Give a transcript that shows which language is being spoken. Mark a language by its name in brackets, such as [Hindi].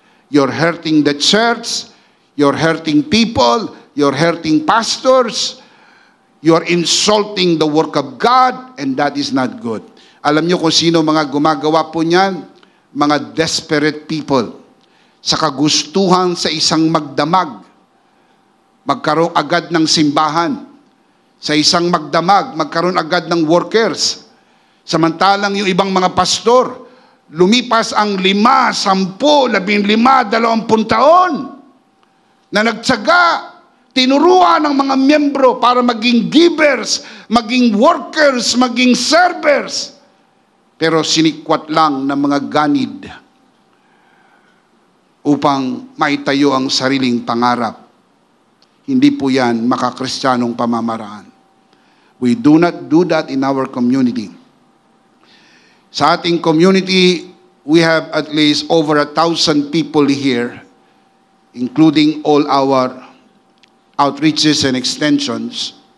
[English] You're hurting the church, you're hurting people, you're hurting pastors, you're insulting the work of God, and that is not good. [Filipino] Alam niyo kung sino mga gumagawa po niyan? Mga [English] desperate people. [Filipino] Sa kagustuhan sa isang magdamag, magkaroon agad ng simbahan. Sa isang magdamag, magkaroon agad ng workers. Samantalang yung ibang mga pastor, lumipas ang 5, 10, 15, 20 taon na nagtsaga, tinuruan ng mga miyembro para maging givers, maging workers, maging servers. Pero sinikwat lang ng mga ganid upang maitayo ang sariling pangarap. Hindi po yan makakristyanong pamamaraan. [English] We do not do that in our community. [Filipino] Sa ating [English] community, we have at least over 1,000 people here, including all our outreaches and extensions.